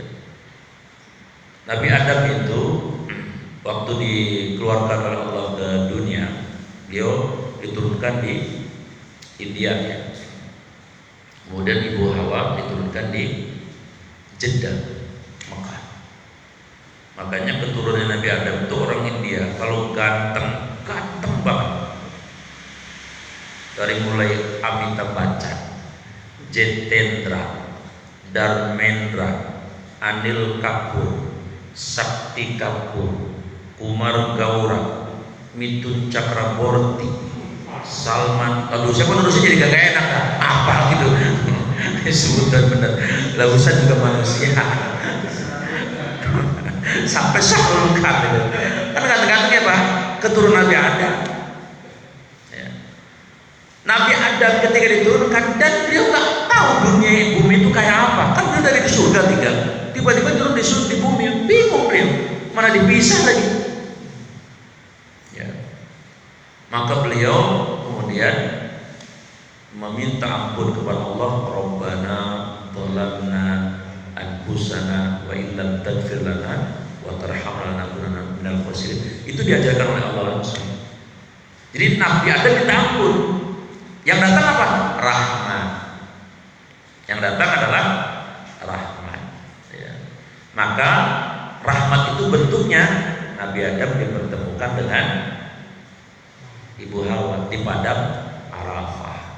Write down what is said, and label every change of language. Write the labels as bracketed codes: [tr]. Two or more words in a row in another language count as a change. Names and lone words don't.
[id] Nabi Adam itu waktu dikeluarkan oleh Allah ke dunia, beliau diturunkan di India ya. Kemudian Ibu Hawa diturunkan di Jeddah, Mekah. Makanya keturunan Nabi Adam itu orang India, kalau ganteng banget. Dari mulai Amitabh Bachchan, Jitendra, Dharmendra, Anil Kapoor, Sakti Kapoor, Kumar Gaura, Mithun Chakraborty, Salman. Aduh, siapa nulisnya jadi gak enak kan? Apa gitu? Sebutan bener. Lausan juga manusia. sampai Sahrul Kahfi. Kan kata-katanya apa? Keturunan Nabi Adam. Ya. Nabi Adam ketika diturunkan dan beliau tak tahu dunia bumi itu kayak apa. Kan beliau dari surga tinggal, tiba-tiba turun di bumi, bingung beliau, mana dipisah lagi. Ya. Maka beliau kemudian meminta ampun kepada Allah, [ar] ربنا ظلمنا أنفسنا وإن لم تغفر لنا وترحمنا لنكونن من الخاسرين. [id] Itu diajarkan oleh Allah langsung. Jadi Nabi Adam minta ampun. Yang datang apa? Rahmat. Yang datang adalah rahmat. Ya. Maka rahmat itu bentuknya Nabi Adam dipertemukan dengan Ibu Hawa di padang Arafah.